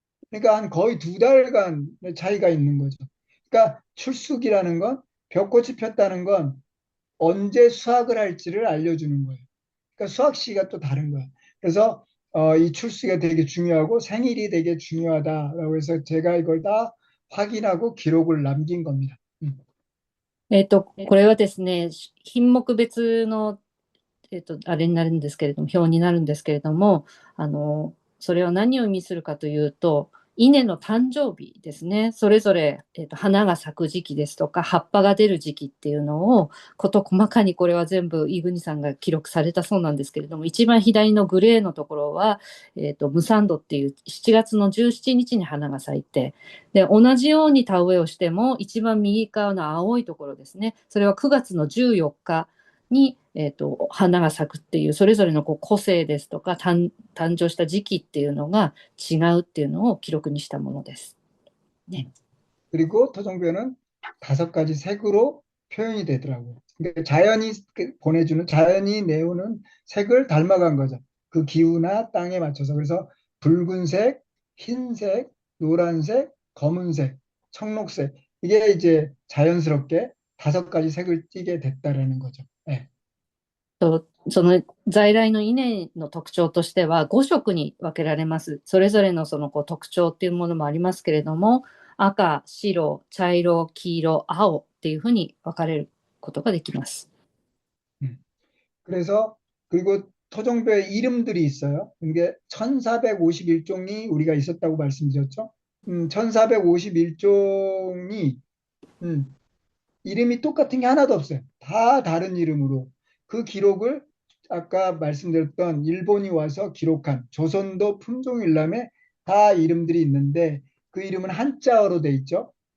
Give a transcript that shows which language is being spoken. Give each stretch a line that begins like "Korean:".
Korean: 그러니까 한 거의 2달간의 차이가 있는 거죠. 그러니까 출숙이라는 건 벽꽃이 폈다는 건 언제 수확을 할지를 알려주는 거예요. 그러니까 수확 시기가 또 다른 거예요. 그래서 이 출수가 되게 중요하고 생일이 되게 중요하다라고 해서 제가 이걸 다 확인하고 기록을 남긴 겁니다.
Japanese: これはですね、品目別の、あれになるんですけれども、表になるんですけれども、それは何を意味するかというと、稲の誕生日ですね。それぞれ、花が咲く時期ですとか、葉っぱが出る時期っていうのを、事細かにこれは全部、イグニさんが記録されたそうなんですけれども、一番左のグレーのところは、ムサンドっていう7月の17日に花が咲いて、で、同じように田植えをしても、一番右側の青いところですね。それは9月の14日に、花が咲くっていうそれぞれのこう個性ですとか誕生した時期っていうのが違うっていうのを記録にしたものです。ね。
Korean: 그리고 토종별은 5가지 색으로 표현이 되더라고요. 그러니까 자연이 내오는 색을 닮아간 거죠. 그 기후나 땅에 맞춰서. 그래서 붉은색, 흰색, 노란색, 검은색, 청록색. 이게 이제 자연스럽게 5가지 색을 띠게 됐다라는 거죠. 네.
Japanese: その在来の稲の特徴としては5色に分けられます。それぞれのそのこう特徴っていうものもありますけれども、赤、白、茶色、黄色、青っていうふうに分かれることができます。
Korean: 그래서 그리고 토종별의 이름들이 있어요. 이게 1451종이 우리가 있었다고 말씀드렸죠. 1451종이 이름이 똑같은 게 하나도 없어요. 다 다른 이름으로. 그 기록을 아까 말씀드렸던 일본이 와서 기록한 조선도 품종일람에 다 이름들이 있는데 그 이름은 한자어로 돼 있죠.